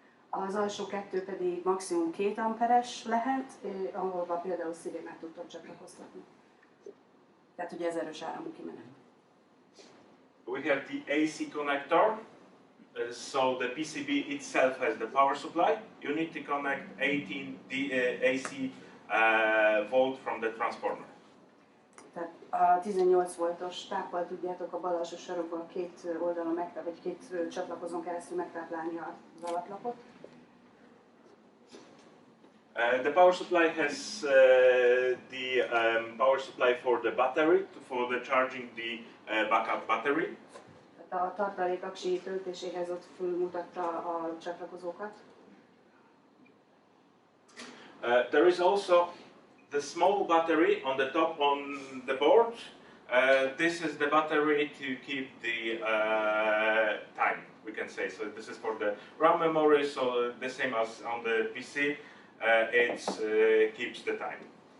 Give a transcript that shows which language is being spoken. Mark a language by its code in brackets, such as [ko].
[hu] Az alsó kettő pedig maximum 2 amperes lehet, ahol például szirénát tudtok csatlakoztatni. Tehát ugye ez erős áramú kimenet. [en] We have the AC connector, so the PCB itself has the power supply. You need to connect 18 AC volt from the transformer. [hu] Tehát a 18 voltos táppal tudjátok a bal alsó sarokban a 2 oldalon vagy 2 csatlakozón keresztül megtáplálni az alaplapot. [en] The power supply has the power supply for the battery, for the charging the backup battery. [hu] Tehát a tartalékaksi töltéséhez ott fölmutatta a csatlakozókat. [en] There is also the small battery on the top on the board. This is the battery to keep the time, we can say. So this is for the RAM memory, so the same as on the PC, it keeps the time.